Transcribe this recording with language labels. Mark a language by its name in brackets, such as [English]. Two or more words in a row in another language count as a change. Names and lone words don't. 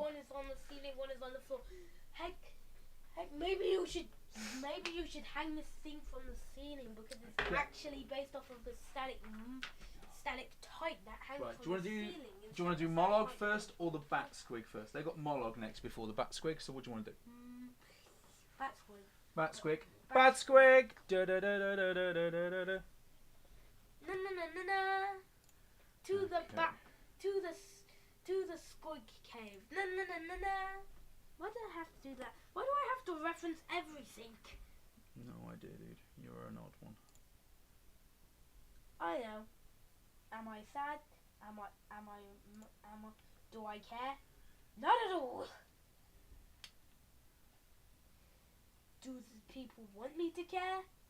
[English] one is on the ceiling, one is on the floor. Heck, maybe you should hang this thing from the ceiling because it's Okay. actually based off of the static type that hangs Right, from do you wanna the do- ceiling. Do you want to do instead of Mollog static first or the bat squig first? They got Mollog next before the bat squig, so what do you want to do? That's one. Bat squig. Bat squig! Da da da da da da da da da. Na na na na na. To the Okay. back. To the squig cave. Na na na na na. Why do I have to do that? Why do I have to reference everything? No idea, dude. You're an odd one. I know. Am I sad? Do I care? Not at all. Do the people want me to care?